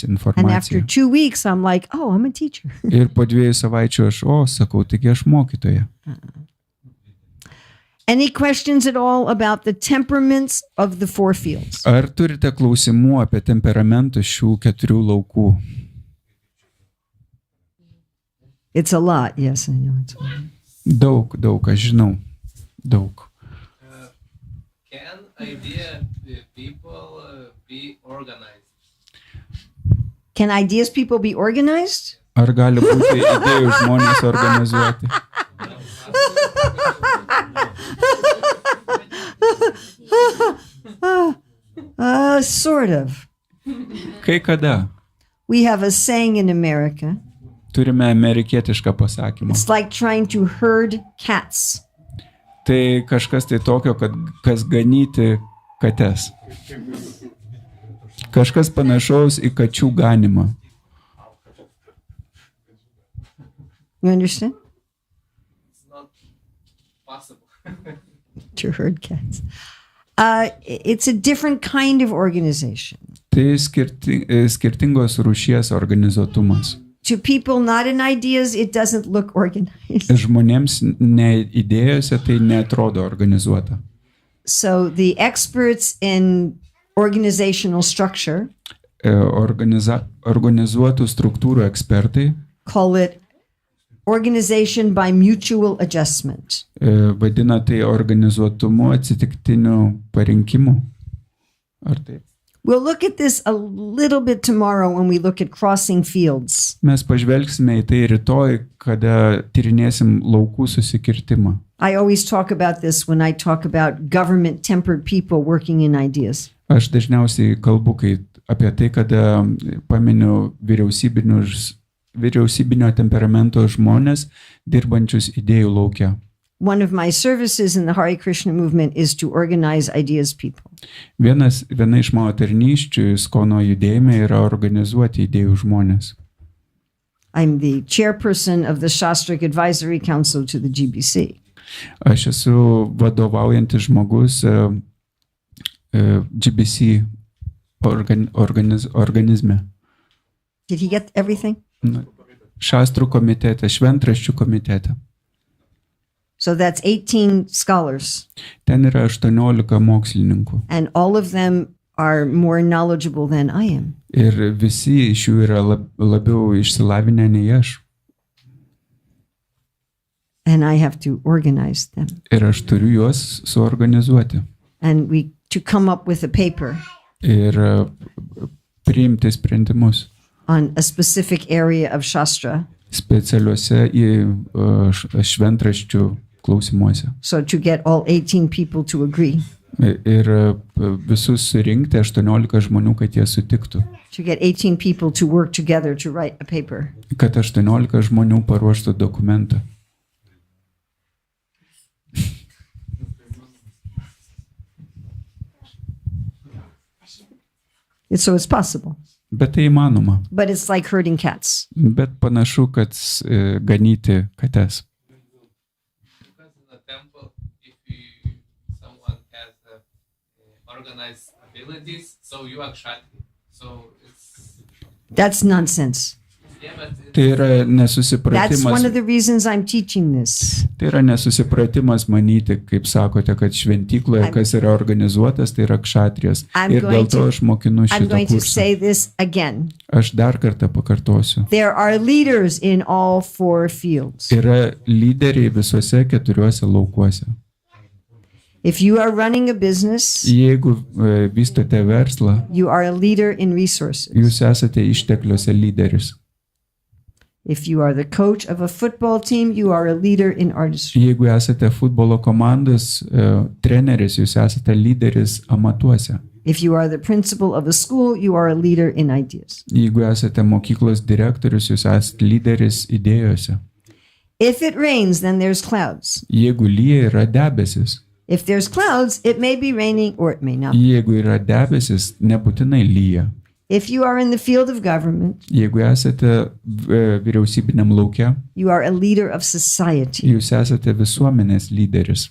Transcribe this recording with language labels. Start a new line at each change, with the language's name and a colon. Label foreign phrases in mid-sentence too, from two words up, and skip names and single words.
English: And after
Lithuanian: informaciją.
English: 2 weeks, I'm like, oh, I'm a teacher.
Lithuanian: Ir po 2 savaičių aš, sakau, taigi aš mokytoja.
English: Any questions at all about the temperaments of the 4 fields?
Lithuanian: Ar turite klausimų apie temperamentus šių 4 laukų?
English: It's a lot. Yes, I know. It's a lot.
Lithuanian: Daug, aš žinau. Daug.
English: Can idea people be organized? Can ideas people be organized?
Lithuanian: Ar gali būti idėjų žmonės organizuoti?
English: Sort of.
Lithuanian: Kai kada?
English: We have a saying in America.
Lithuanian: Turime amerikietišką pasakymą.
English: It's like trying to herd cats.
Lithuanian: Tai kažkas tai tokio, kad kas ganyti kates. Kažkas panašaus į kačių ganimą.
English: You understand? It's not possible. To herd cats. It's a different kind of organization.
Lithuanian: Tai skirtingos rūšies organizuotumas.
English: To people not in ideas, it doesn't look organized.
Lithuanian: Žmonėms ne idėjose tai netrodo organizuota.
English: So the experts in organizational structure
Lithuanian: Organizuotų struktūrų ekspertai
English: call it organization by mutual adjustment.
Lithuanian: Vadina tai organizuotumu atsitiktiniu parinkimu. Ar taip?
English: We'll look at this a little bit tomorrow when we look at crossing fields.
Lithuanian: Mes pažvelgsime į tai rytoj, kada tyrinėsim laukų susikirtimą.
English: I always talk about this when I talk about government tempered people working in ideas.
Lithuanian: Aš dažniausiai kalbu apie tai, kada paminiu vyriausybinio temperamento žmonės dirbančius idėjų lauke.
English: One of my services in the Hare Krishna movement is to organize ideas people.
Lithuanian: Viena iš mano tarnysčių Skono judėjime yra organizuoti idėjų žmonės.
English: I'm the chairperson of the Shastric Advisory Council to the GBC.
Lithuanian: Aš esu vadovaujantis žmogus GBC organizme.
English: Did he get everything?
Lithuanian: Šastrų komitete, šventraščių komitete.
English: So that's 18 scholars.
Lithuanian: Ten yra 18 mokslininkų.
English: And all of them are more knowledgeable than I am.
Lithuanian: Ir visi iš jų yra labiau išsilavinę nei aš.
English: And I have to organize them.
Lithuanian: Ir aš turiu juos suorganizuoti.
English: And to come up with a paper.
Lithuanian: Ir priimti sprendimus.
English: On a specific area of Shastra.
Lithuanian: Specialiuose šventraščių klausimuose.
English: So to get all 18 people to agree.
Lithuanian: Ir visus surinkti 18 žmonių, kad jie sutiktų.
English: To get 18 people to work together to write a paper.
Lithuanian: Kad 18 žmonių paruoštų dokumentą.
English: So it's possible.
Lithuanian: Bet tai įmanoma.
English: but it's like herding cats.
Lithuanian: Bet panašu, kad ganyti kates.
English: Because in the temple, if someone has organized abilities, so you are kshatri. So it's That's nonsense. yeah, but
Lithuanian: Tai yra
English: That's one
Lithuanian: nesusipratimas.
English: of the reasons I'm teaching this.
Lithuanian: Tai yra nesusipratimas manyti, kaip sakote, kad šventykloje, kas yra organizuotas, tai yra kšatrijas.
English: I'm
Lithuanian: Ir
English: going
Lithuanian: dėl to
English: to-
Lithuanian: aš mokinu
English: I'm
Lithuanian: šitą
English: going to
Lithuanian: kursą.
English: say this again.
Lithuanian: Aš dar kartą pakartosiu.
English: There are leaders in all four fields.
Lithuanian: Yra lyderiai visuose 4 laukuose.
English: If you are running a business,
Lithuanian: Jeigu vystote verslą,
English: you are a leader in resources.
Lithuanian: jūs esate ištekliuose lyderis.
English: If you are the coach of a football team, you are a leader in artistry.
Lithuanian: Jeigu esate futbolo komandos treneris, jūs esate lyderis amatuose.
English: If you are the principal of a school, you are a leader in ideas.
Lithuanian: Jeigu esate mokyklos direktorius, jūs esate lyderis idėjose.
English: If it rains, then there's clouds.
Lithuanian: Jeigu lyja, yra debesis.
English: If there's clouds, it may be raining or it may not.
Lithuanian: Jeigu yra debesis, nebūtinai lyja.
English: If you are in the field of government,
Lithuanian: Jeigu esate vyriausybiniam lauke,
English: you are a leader of society.
Lithuanian: jūs esate visuomenės lyderis.